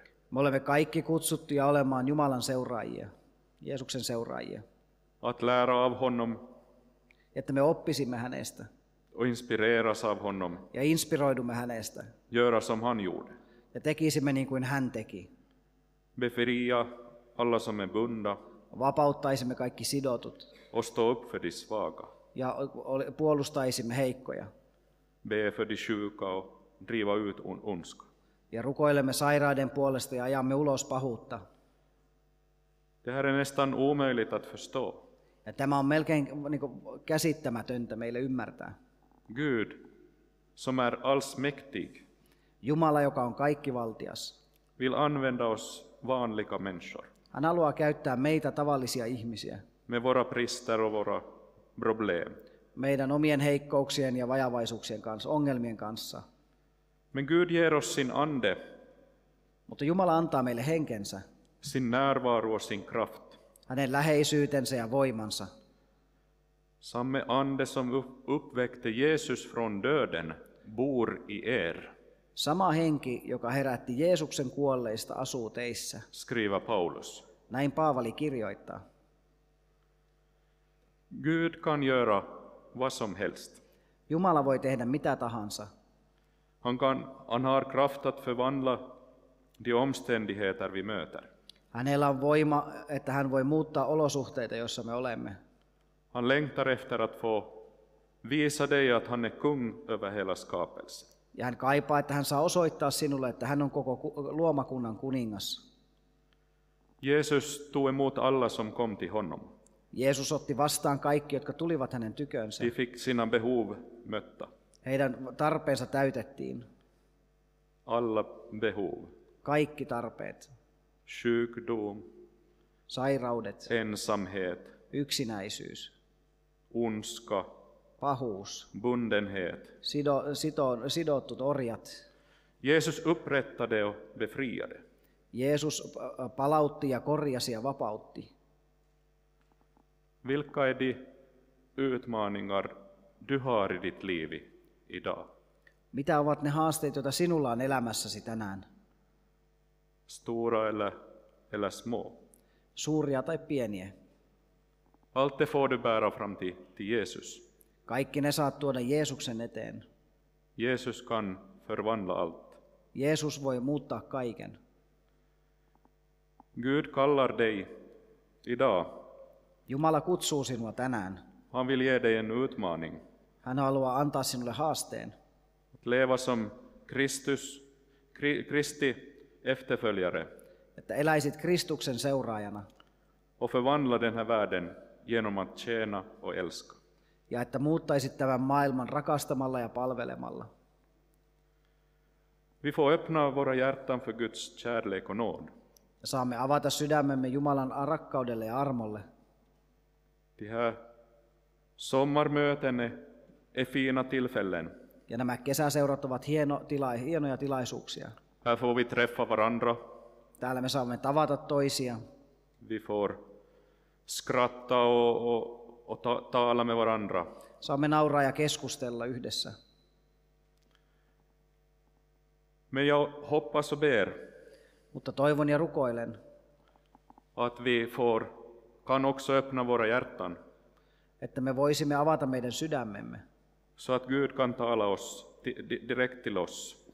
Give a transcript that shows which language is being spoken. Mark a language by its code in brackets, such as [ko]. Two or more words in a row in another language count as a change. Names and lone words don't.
[fi] Me olemme kaikki kutsuttuja olemaan Jumalan seuraajia, Jeesuksen seuraajia. [sv] Att lära av honom [fi] Että me oppisimme hänestä [sv] och inspireras av honom. [fi] ja inspiroidumme hänestä [sv] Göra som han gjorde. [fi] ja tekisimme niin kuin hän teki. [sv] Befria alla som är bundna [fi] Vapauttaisimme kaikki sidotut [sv] och stå upp för de svaga. [fi] ja puolustaisimme heikkoja. [sv] Be för de sjuka och driva ut ondska. [fi] Ja rukoilemme sairaiden puolesta ja ajamme ulos pahuutta. [sv] Det här är nästan omöjligt att förstå. [fi] Ja tämä on melkein niin kuin käsittämätöntä meille ymmärtää. [sv] Gud, som är allsmäktig, [fi] Jumala, joka on kaikkivaltias, [sv] vill använda oss vanliga människor [fi] hän haluaa käyttää meitä tavallisia ihmisiä [sv] med våra brister och våra problem. [fi] meidän omien heikkouksien ja vajavaisuuksien kanssa, ongelmien kanssa. [sv] Men Gud ger oss sin ande, [fi] Mutta Jumala antaa meille henkensä, [sv] sin närvaro och sin kraft. [fi] hänen läheisyytensä ja voimansa. [sv] Samme ande som uppväckte Jesus från döden bor i er, [fi] Sama henki, joka herätti Jeesuksen kuolleista, asuu teissä. [sv] skriver Paulus. [fi] Näin Paavali kirjoittaa. [sv] Gud kan göra vad som helst. [fi] Jumala voi tehdä mitä tahansa. [sv] Han har kraft att förvandla de omständigheter vi möter. [fi] Hänellä on voima, että hän voi muuttaa olosuhteita, joissa me olemme. [sv] Han längtar efter att få Visa dig att han är kung över hela skapelsen. [fi] Ja hän kaipaa, että hän saa osoittaa sinulle, että hän on koko luomakunnan kuningas. [sv] Jesus tog emot alla som kom till honom. [fi] Jeesus otti vastaan kaikki, jotka tulivat hänen tykönsä. [sv] De fick sina behov mötta. [fi] Heidän tarpeensa täytettiin. [sv] Alla behov. [fi] Kaikki tarpeet. [sv] Sjukdom, [fi] Sairaudet, [sv] ensamhet, [fi] yksinäisyys, [sv] ondska, [fi] pahuus, [sv] bundenhet. [fi] sidottut orjat. [sv] Jesus upprättade och befriade. [fi] Jeesus palautti ja korjasi ja vapautti. [sv] Vilka är de utmaningar du har i ditt liv idag? [fi] Mitä ovat ne haasteet, joita sinulla on elämässäsi tänään? [sv] Stora eller små? [fi] Suuria tai pieniä? [sv] Allt det får du bära fram till Jesus. [fi] Kaikki ne saat tuoda Jeesuksen eteen. [sv] Jesus kan förvandla allt. [fi] Jeesus voi muuttaa kaiken. [sv] Gud kallar dig idag. [fi] Jumala kutsuu sinua tänään. [sv] Han vill ge dig en utmaning. [fi] Hän haluaa antaa sinulle haasteen. [sv] Att leva som Kristi efterföljare. [fi] Että eläisit Kristuksen seuraajana. [sv] Och förvandla den här världen genom att tjäna och älska. [fi] Ja että muuttaisit tämän maailman rakastamalla ja palvelemalla. [sv] Vi får öppna våra hjärtan för Guds kärlek och nåd. [fi] Saamme avata sydämemme Jumalan rakkaudelle ja armolle. [sv] De här sommarmöten är fina tillfällen. [fi] Ja nämä kesäseurat ovat hienoja tilaisuuksia. [sv] Här får vi träffa varandra. [fi] Täällä me saamme tavata toisia. [sv] Vi får skratta och tala med varandra. [fi] Saamme nauraa ja keskustella yhdessä. [sv] Men jag hoppas och ber [fi] Mutta toivon ja rukoilen, [sv] att vi kan också öppna våra hjärtan [fi] että me voisimme avata meidän sydämemme. [sv] så att Gud kan tala oss direkt till oss.